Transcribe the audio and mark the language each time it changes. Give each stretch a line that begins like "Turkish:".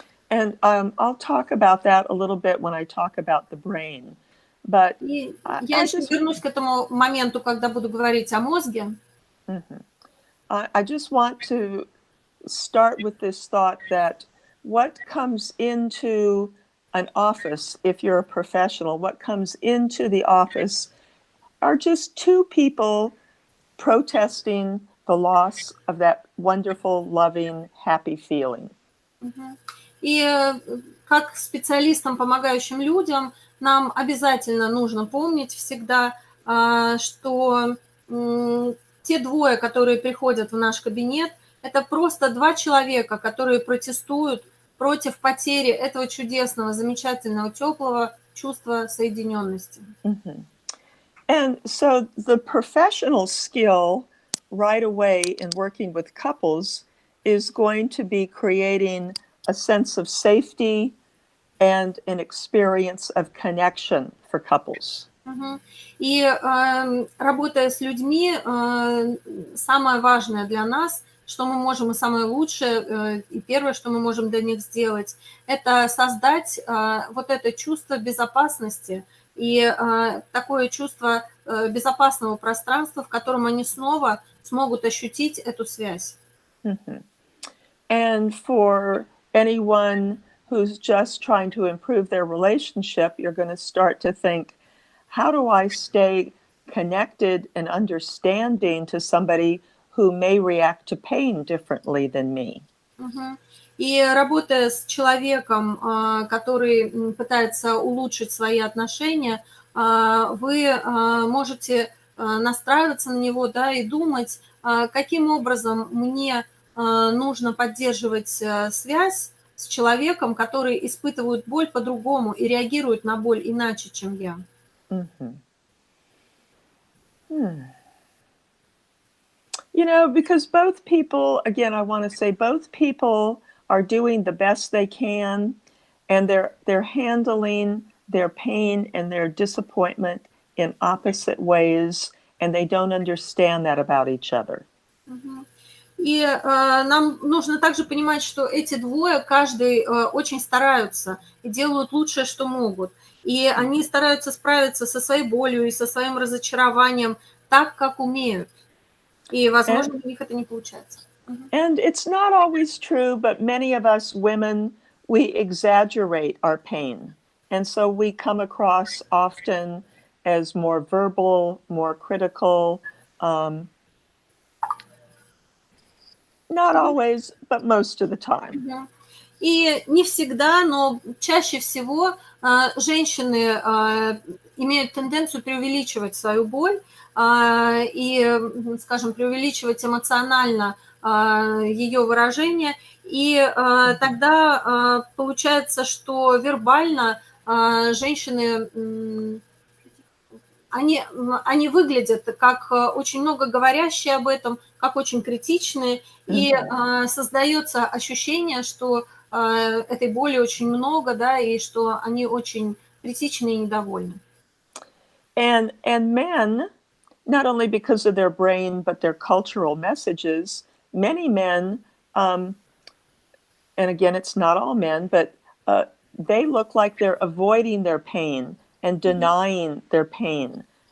English: And I'll talk about that a little bit when I talk about the brain. But
Russian: я еще вернусь к этому моменту, когда буду говорить о мозге.
English: I just want to start with this thought that what comes into an office, if you're a professional, what comes into the office are just two people protesting the loss of that wonderful, loving, happy feeling.
Russian: И как специалистам, помогающим людям, нам обязательно нужно помнить всегда, что те двое, которые приходят в наш кабинет, это просто два человека, которые протестуют против потери этого чудесного, замечательного, теплого чувства соединенности.
English: And so the professional skill right away in working with couples is going to be creating a sense of safety and an experience of connection for couples.
Russian: И работая с людьми, самое важное для нас, что мы можем, и самое лучшее, и первое, что мы можем для них сделать, это создать вот это чувство безопасности и такое чувство безопасного пространства, в котором они снова смогут ощутить эту связь.
English: And for anyone who's just trying to improve their relationship, you're going to start to think, how do I stay connected and understanding to somebody who may react to pain differently than me?
Russian: И работая с человеком, который пытается улучшить свои отношения, вы можете настраиваться на него, да, и думать, каким образом мне нужно поддерживать связь с человеком, который испытывает боль по-другому и реагирует на боль иначе, чем я.
English: You know, because both people, again, I want to say both people are doing the best they can, and they're handling their pain and their disappointment in opposite ways, and they don't understand that about each other.
Russian: И нам нужно также понимать, что эти двое, каждый очень стараются и делают лучшее, что могут. И они стараются справиться со своей болью и со своим разочарованием так, как умеют. И, возможно, у них это не получается.
English: And it's not always true, but many of us women, we exaggerate our pain. And so we come across often as more verbal, more critical, not always, but most of the time.
Russian: И не всегда, но чаще всего женщины имеют тенденцию преувеличивать свою боль и, скажем, преувеличивать эмоционально ее выражение. И тогда получается, что вербально женщины... Они выглядят как очень много говорящие об этом, как очень критичные, и создается ощущение, что этой боли очень много, да, и что они очень критичны и недовольны.
English: And men, not only because of their brain, but their cultural messages, many men, and again, it's not all men, but they look like they're avoiding their pain and denying their pain.